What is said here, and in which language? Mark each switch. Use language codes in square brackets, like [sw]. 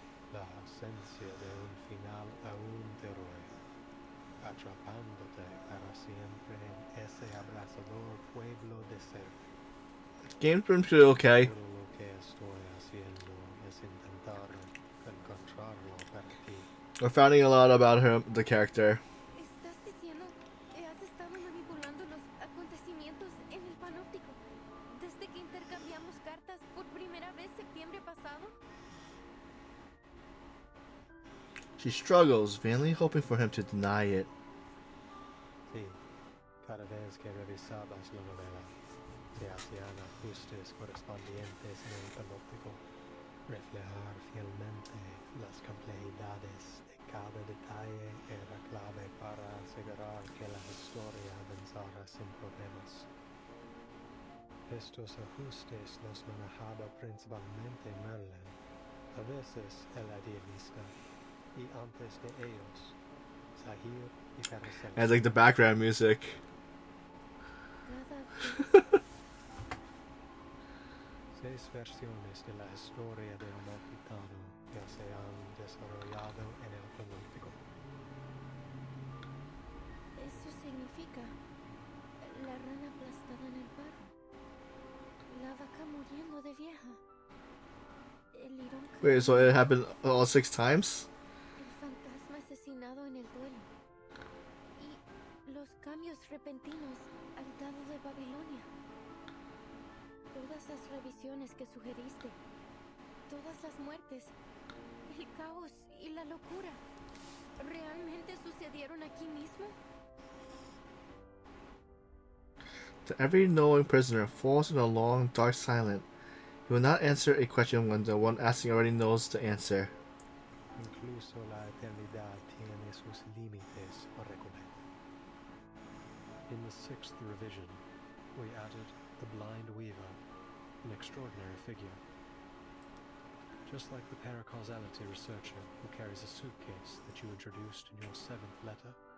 [es] La ausencia de un final aún te roe, atrapándote para siempre en ese abrasador pueblo de ser. [en] Game's been pretty okay. [es] Todo lo que estoy haciendo es intentar encontrarlo para ti. [en] We're finding a lot about her, the character. [es] ¿Estás diciendo que has estado manipulando los acontecimientos en el panóptico desde que intercambiamos cartas por primera vez septiembre pasado? [en] She struggles, vainly hoping for him to deny it. [es] Sí, cada vez que revisabas la novela, se hacían ajustes correspondientes en el panóptico, reflejar fielmente las complejidades de cada detalle era clave para asegurar que la historia avanzara sin problemas. Estos ajustes los manejaba principalmente Merlin, a veces el idealista, y antes de ellos, Zahir y Paracelsus. [en] And like the background music. [es] Seis versiones de la historia de un gitano ya se han desarrollado en el panóptico. Eso significa la rana aplastada en el barro, la vaca muriendo de vieja, el lirón [en] Wait, so it happened all 6 times? [es] el fantasma asesinado en el duelo y los cambios repentinos al dado de Babilonia. Todas las revisiones que sugeriste, todas las muertes, el caos y la locura, ¿realmente sucedieron aquí mismo? [en] Every knowing prisoner falls in a long, dark silence. He will not answer a question when the one asking already knows the answer. [es] Incluso la eternidad tiene sus límites, Orekome. [en] In the 6th revision, we added the blind weaver, an extraordinary figure. Just like the paracausality researcher who carries a suitcase that you introduced in your 7th letter.